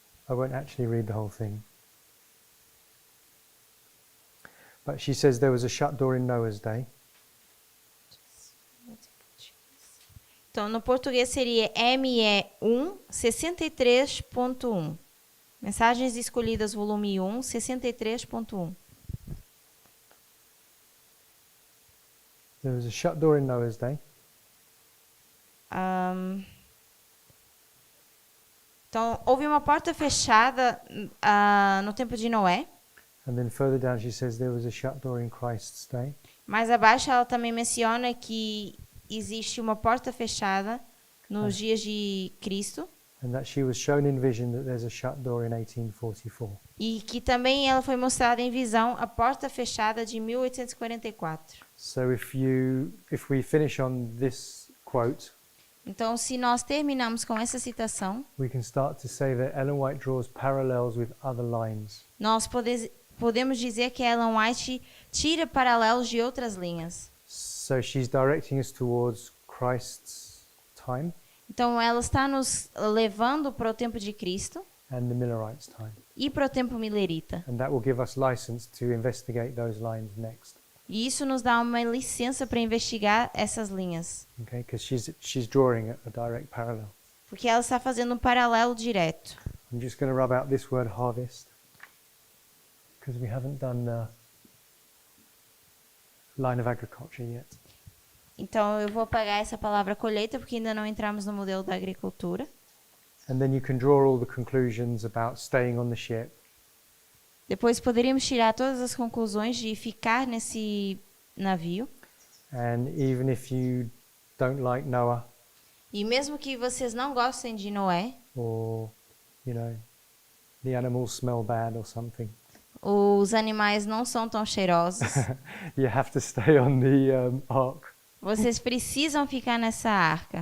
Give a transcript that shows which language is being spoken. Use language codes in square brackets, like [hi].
[en] I won't actually read the whole thing. But she says there was a shut door in Noah's day. [pt] Então, no português seria ME1 63.1. Mensagens Escolhidas, volume 1, 63.1. [en] There was a shut door in Noah's day. [pt] Então, houve uma porta fechada no tempo de Noé. [en] And then further down she says there was a shut door in Christ's day. [pt] Mais abaixo ela também menciona que existe uma porta fechada nos dias de Cristo. [en] And that she was shown in vision that there's a shut door in 1844. [pt] E que também ela foi mostrada em visão a porta fechada de 1844. [en] So if we finish on this quote, [pt] Então, se nós terminamos com essa citação, [en] we can start to say that Ellen White draws parallels with other lines. [pt] nós podemos dizer que Ellen White tira paralelos de outras linhas. [en] So she's directing us towards Christ's time [pt] Então, ela está nos levando para o tempo de Cristo [en] and the Millerites' time. [pt] e para o tempo milerita. [en] And that will give us license to investigate those lines next. [pt] E isso nos dá uma licença para investigar essas linhas, [en] Okay, because she's drawing a direct parallel. [pt] porque ela está fazendo um paralelo direto. [en] I'm just going to rub out this word harvest because we haven't done the line of agriculture yet. [pt] Então, eu vou apagar essa palavra colheita, porque ainda não entramos no modelo da agricultura. [en] And then you can draw all the conclusions about staying on the ship. [pt] Depois poderíamos tirar todas as conclusões de ficar nesse navio. [en] And even if you don't like Noah [pt] E mesmo que vocês não gostem de Noé, [en] or, the animals smell bad or something, [pt] os animais não são tão cheirosos, [en] you have to stay on the ark, [pt] vocês precisam ficar nessa arca,